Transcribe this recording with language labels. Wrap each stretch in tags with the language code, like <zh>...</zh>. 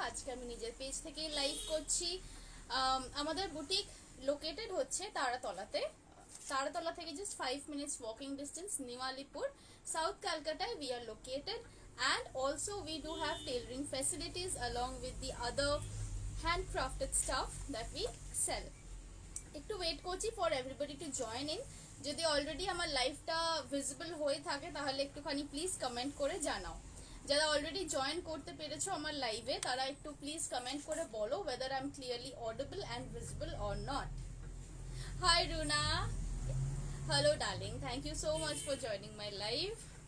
<bn>আজকে আমি নিজের পেজ থেকে লাইভ করছি। আমাদের বুটিক লোকেটেড হচ্ছে তারাতলা থেকে</bn> <en>just 5 minutes walking distance,</en> <bn>Niwalipur, South Calcutta.</bn> <en>We are located and also we do have tailoring facilities along with the other handcrafted stuff that we sell.</en> <bn>একটু wait করছি</bn> <en>For everybody to join in.</en> <bn>যদি already আমার লাইভটা visible হয়ে থাকে তাহলে একটুখানি please comment করে জানাও। যারা অলরেডি জয়েন করতে পেরেছো আমার লাইভে তারা একটু প্লিজ কমেন্ট করে বলো</bn> <en>whether I am clearly audible and visible or not. Hi Runa. Hello darling. Thank you so much for joining my live.</en>